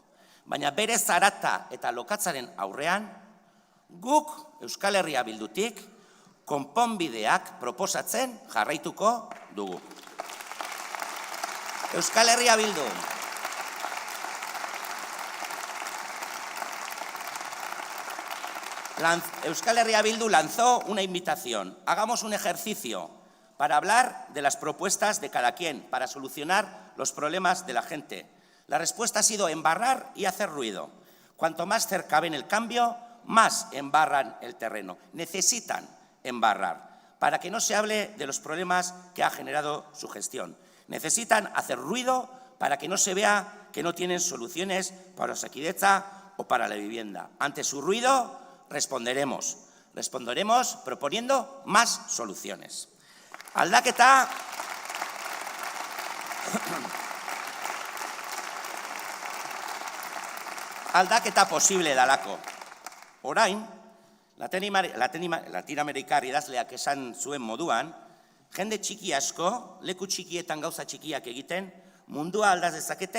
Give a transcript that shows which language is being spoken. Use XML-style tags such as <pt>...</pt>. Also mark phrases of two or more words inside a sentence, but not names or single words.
<eu>Baina bere zarata eta lokatzaren aurrean, guk Euskal Herria Bildutik konponbideak proposatzen jarraituko dugu.</eu> <es>Euskal Herria Bildu. Euskal Herria Bildu lanzó una invitación. Hagamos un ejercicio para hablar de las propuestas de cada quien, para solucionar los problemas de la gente. La respuesta ha sido embarrar y hacer ruido. Cuanto más cerca ven el cambio, más embarran el terreno. Necesitan embarrar para que no se hable de los problemas que ha generado su gestión. Necesitan hacer ruido para que no se vea que no tienen soluciones para Osakidetza o para la vivienda. Ante su ruido, responderemos. Responderemos proponiendo más soluciones.</es> <eu>Aldaketa posible dalako. Orain, Latinoamerikar idazleak esan zuen moduan, jende txiki asko, leku txikietan gauza txikiak egiten, mundua aldaz dezakete.</eu>